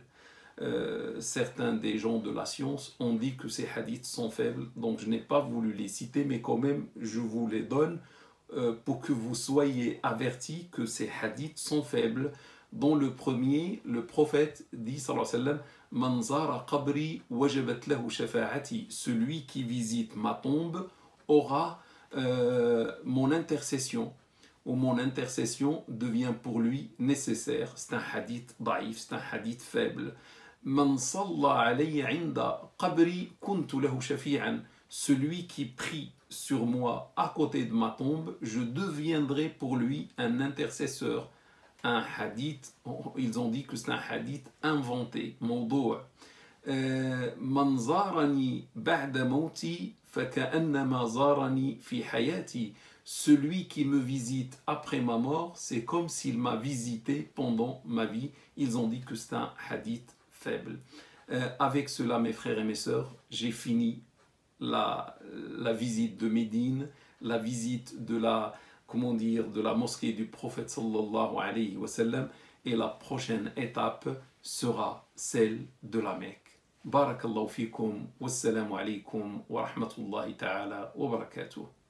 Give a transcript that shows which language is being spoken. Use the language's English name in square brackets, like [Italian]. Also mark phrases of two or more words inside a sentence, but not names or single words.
[French] Certains des gens de la science ont dit que ces hadiths sont faibles, donc je n'ai pas voulu les citer, mais quand même je vous les donne pour que vous soyez avertis que ces hadiths sont faibles. Dans le premier, le prophète dit [Arabic] صلى الله عليه وسلم، من زار قبري وجبت له شفاعتي, [French] celui qui visite ma tombe aura mon intercession, ou mon intercession devient pour lui nécessaire. C'est un hadith daïf, c'est un hadith faible. [Arabic] من صلى علي عند قبري كنت له شافعا, [French] celui qui prie sur moi à côté de ma tombe, je deviendrai pour lui un intercesseur. Un hadith, ils ont dit que c'est un hadith inventé, mawdu'. [Arabic] من زارني بعد موتي فكأنما زارني في حياتي, [French] celui qui me visite après ma mort, c'est comme s'il m'a visité pendant ma vie. Ils ont dit que c'est un hadith faible. Avec cela, mes frères et mes sœurs, j'ai fini la visite de Médine, la visite de la, comment dire, de la mosquée du prophète [Arabic] صلى الله عليه وسلم, [French] et la prochaine étape sera celle de la Mecque. [Arabic] بارك الله فيكم، والسلام عليكم ورحمة الله تعالى وبركاته.